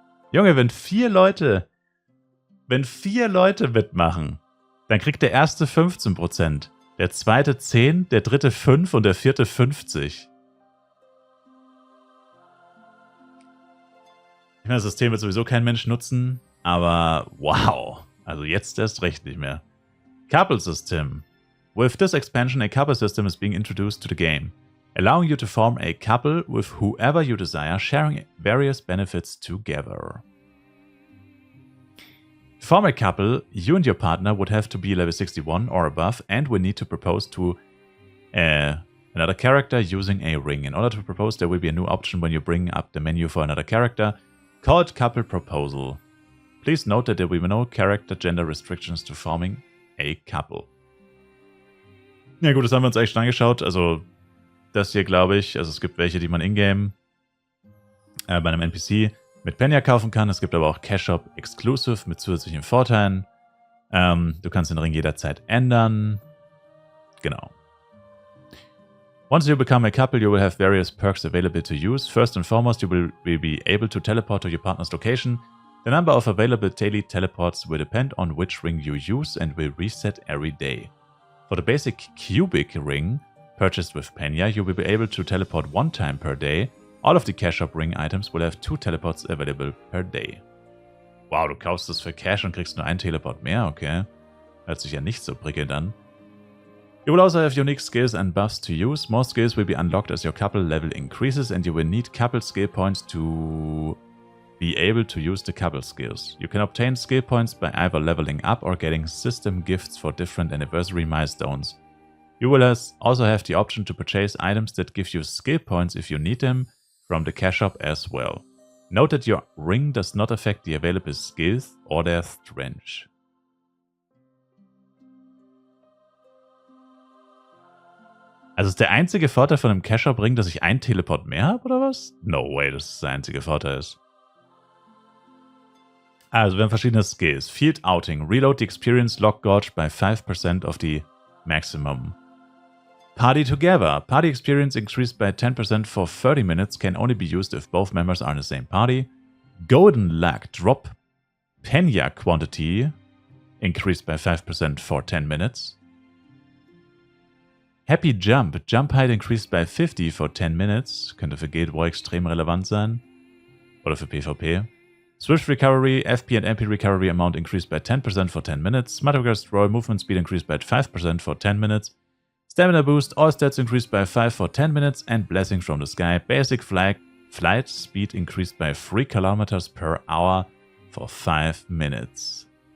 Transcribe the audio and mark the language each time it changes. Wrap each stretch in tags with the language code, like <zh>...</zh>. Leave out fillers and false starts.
<de>Junge, wenn 4 Leute mitmachen, dann kriegt der erste 15%, der zweite 10%, der dritte 5% und der vierte 50%. Ich meine, das System wird sowieso kein Mensch nutzen, aber wow. Also jetzt erst recht nicht mehr.</de> <en>Couple System. With this expansion, a couple system is being introduced to the game, allowing you to form a couple with whoever you desire, sharing various benefits together. To form a couple, you and your partner would have to be level 61 or above and will need to propose to another character using a ring. In order to propose, there will be a new option when you bring up the menu for another character, called Couple Proposal. Please note that there will be no character gender restrictions to forming a couple.</en> <de>Ja gut, das haben wir uns eigentlich schon angeschaut. Also das hier glaube ich, also es gibt welche, die man in-game bei einem NPC mit Penya kaufen kann. Es gibt aber auch Cash Shop exklusive mit zusätzlichen Vorteilen. Du kannst den Ring jederzeit ändern. Genau.</de> <en>Once you become a couple, you will have various perks available to use. First and foremost, you will be able to teleport to your partner's location. The number of available daily teleports will depend on which ring you use and will reset every day. For the basic cubic ring, purchased with Penya, you will be able to teleport 1 time per day. All of the Cash Shop Ring items will have 2 teleports available per day.</en> <de>Wow, du kaufst das für Cash und kriegst nur 1 Teleport mehr, okay. Hört sich ja nicht so prickelnd an.</de> <en>You will also have unique skills and buffs to use. More skills will be unlocked as your couple level increases and you will need couple skill points to be able to use the couple skills. You can obtain skill points by either leveling up or getting system gifts for different anniversary milestones. You will also have the option to purchase items that give you skill points if you need them from the cash shop as well. Note that your ring does not affect the available skills or their strength.</en> <de>Also ist der einzige Vorteil von einem Cash Shop Ring, dass ich 1 Teleport mehr habe, oder was?</de> <en>No way,</en> <de>dass das der einzige Vorteil ist. Also wir haben verschiedene Skills.</de> <en>Field Outing. Reload the Experience Lock Gauge by 5% of the maximum. Party Together. Party Experience increased by 10% for 30 minutes. Can only be used if both members are in the same party. Golden Luck. Drop Penya Quantity. Increased by 5% for 10 minutes. Happy Jump. Jump Height increased by 50 for 10 minutes.</en> <de>Könnte für Guild War extrem relevant sein. Oder für PvP.</de> <en>Swift Recovery, FP and MP Recovery amount increased by 10% for 10 minutes. Madrigal Roll Movement Speed increased by 5% for 10 minutes. Stamina Boost, all stats increased by 5 for 10 minutes. And Blessing from the Sky, basic flight speed increased by 3 kilometers per hour for 5 minutes.</en>